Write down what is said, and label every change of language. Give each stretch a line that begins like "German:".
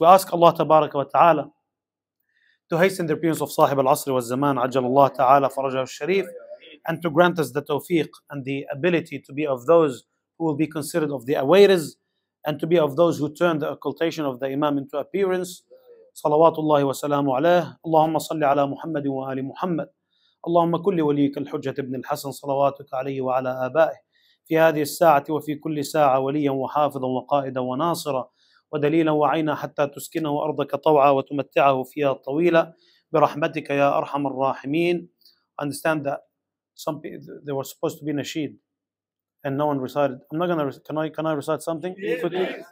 English: We ask Allah Tabaraka wa Ta'ala to hasten the appearance of Sahib al-Asr wa Zaman, Ajal Allah Ta'ala Farajahu al-Sharif, and to grant us the tawfiq and the ability to be of those who will be considered of the awairs and to be of those who turn the occultation of the Imam into appearance.
Arabic: Salawatullahi wa salamu alayh. Allahumma salli ala Muhammad wa ali Muhammad. اللهم كل وليك الحجة ابن الحسن صلواتك عليه وعلى آبائه في هذه الساعة وفي كل ساعة وليا وحافظا وقائدا وناصرا ودليلا وعينا حتى تسكنه أرضك طوعا وتمتعه فيها طويلا برحمتك يا أرحم الراحمين.
English: Understand that there was supposed to be nasheed and no one recited. I'm not gonna. Can I recite something quickly?